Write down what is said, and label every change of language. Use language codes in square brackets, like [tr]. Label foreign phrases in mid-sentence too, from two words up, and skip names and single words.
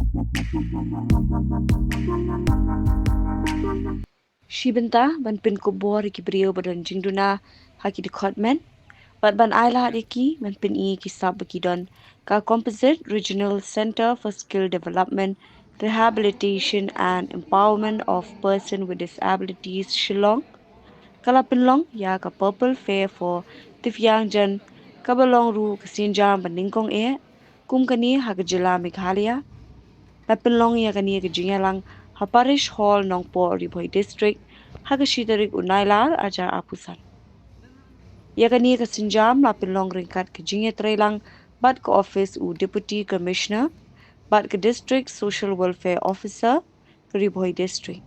[kha] Shibenta ban Pynkupbor ki brio badan jingduna haki Dkhot men. [en] But [kha] ban aila iki ban pin I ki sab ki don ka [en] composite regional center for skill development, rehabilitation and empowerment of person with disabilities Shillong. [kha] Kala pinlong ya ka [en] purple fair for [kha] Tifyang jan kabalong ru kasinjam ban ningkong kum kani hagajila Meghalaya. La pinlong ya kani ka jingalang ha [en] parish hall [kha] nongpo Ribhoi district hagashitarik unailar ajar apusan. Yakani ka sinjam la pinlong ringkat ke jinge trailang bat ke office u [en] deputy commissioner [kha] bat ke [en] district social welfare officer [kha] ke Ribhoi district.